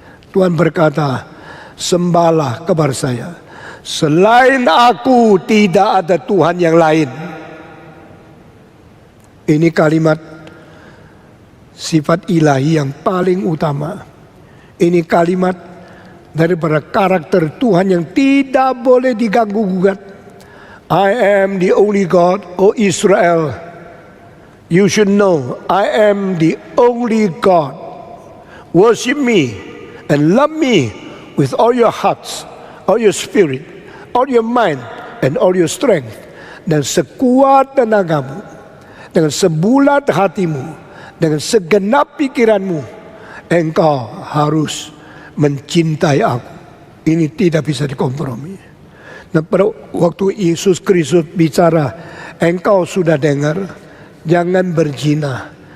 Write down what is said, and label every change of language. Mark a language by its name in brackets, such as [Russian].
[Indonesian] Tuhan berkata, sembahlah kepada saya. Selain aku tidak ada Tuhan yang lain. Ini kalimat sifat ilahi yang paling utama. Ini kalimat daripada karakter Tuhan yang tidak boleh diganggu gugat. [English] I am the only God, O Israel. You should know, I am the only God. Worship me and love me with all your hearts, all your spirit, all your mind, and all your strength. [Indonesian] Dan sekuat tenagamu, dengan sebulat hatimu, dengan segenap pikiranmu, engkau harus mencintai aku. Ini tidak bisa dikompromi. Nah, pada waktu Yesus Kristus bicara, engkau sudah dengar, jangan berzina.